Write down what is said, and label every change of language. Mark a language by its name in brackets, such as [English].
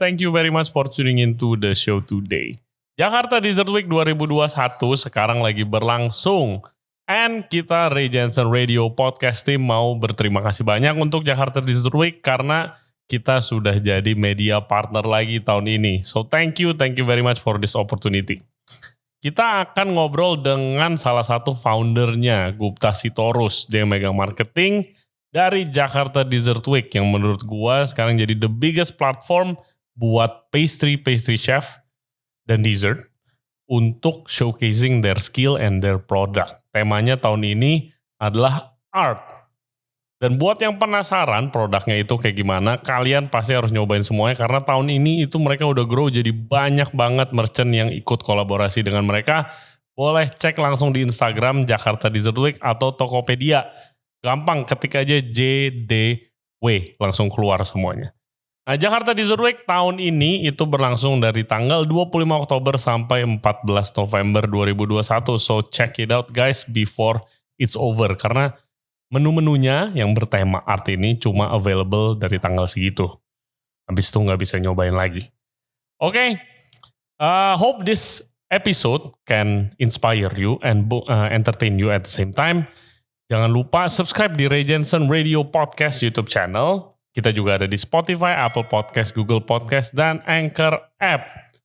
[English] Thank you very much for tuning into the show today. [Indonesian] Jakarta Desert Week 2021 sekarang lagi berlangsung. And kita Ray Jensen Radio Podcast team mau berterima kasih banyak untuk Jakarta Desert Week karena kita sudah jadi media partner lagi tahun ini. [English] So thank you very much for this opportunity. [Indonesian] Kita akan ngobrol dengan salah satu foundernya, Gupta Sitorus. Dia megang marketing dari Jakarta Desert Week yang menurut gua sekarang jadi the biggest platform buat pastry chef dan dessert untuk showcasing their skill and their product. Temanya tahun ini adalah art. Dan buat yang penasaran produknya itu kayak gimana, kalian pasti harus nyobain semuanya karena tahun ini itu mereka udah grow jadi banyak banget merchant yang ikut kolaborasi dengan mereka. Boleh cek langsung di Instagram Jakarta Desert Week atau Tokopedia. Gampang, ketik aja JDW, langsung keluar semuanya. Nah, Jakarta Desert Week tahun ini itu berlangsung dari tanggal 25 Oktober sampai 14 November 2021. [English] So check it out guys before it's over. [Indonesian] Karena menu-menunya yang bertema art ini cuma available dari tanggal segitu. Habis itu nggak bisa nyobain lagi. [English] Oke, hope this episode can inspire you and entertain you at the same time. [Indonesian] Jangan lupa subscribe di Ray Jensen Radio Podcast YouTube channel. Kita juga ada di Spotify, Apple Podcast, Google Podcast, dan Anchor app.